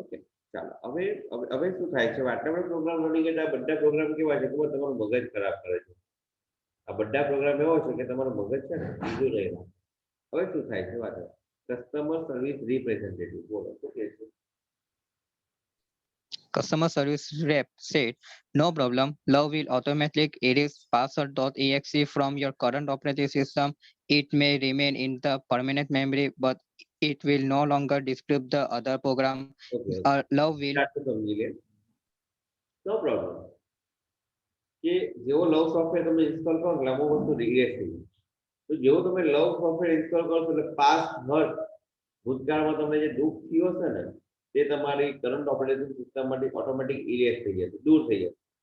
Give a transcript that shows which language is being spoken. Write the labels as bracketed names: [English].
[Gujarati] Okay, ચાલો હવે હવે શું થાય છે? આટલા બધા પ્રોગ્રામ રનિંગ એટલે આ બધા પ્રોગ્રામ કેવા છે ખબર? તમારું મગજ ખરાબ કરે છે. આ બધા પ્રોગ્રામ એવો છે કે તમારું મગજ છે ને બીજું રહેલા. હવે શું થાય છે? વાત કસ્ટમર સર્વિસ રિપ્રેઝેન્ટેટિવ, બોલો શું કહે છે? [English] Customer service rep said, no problem, Love will automatically erase password.exe from your current operating system. It may remain in the permanent memory, but it will no longer disturb the other program. Okay, Love will [Gujarati] સમજી લે. [English] No problem. [Gujarati] કે જેવો લવ software તમે install કરો એટલે અમુક વસ્તુ regress થઈ જાય. તો જેવો તમે લવ સોફ્ટવેર ઇન્સ્ટોલ કરો એટલે [English] past hurt, [Gujarati] ભૂતકાળમાં તમને જે દુઃખ થયું હશે ને તે તમારી કરંટ ઓપરેટિંગ સિસ્ટમમાંથી ઓટોમેટિક ઇરેઝ થઈ જશે, દૂર થઈ જશે.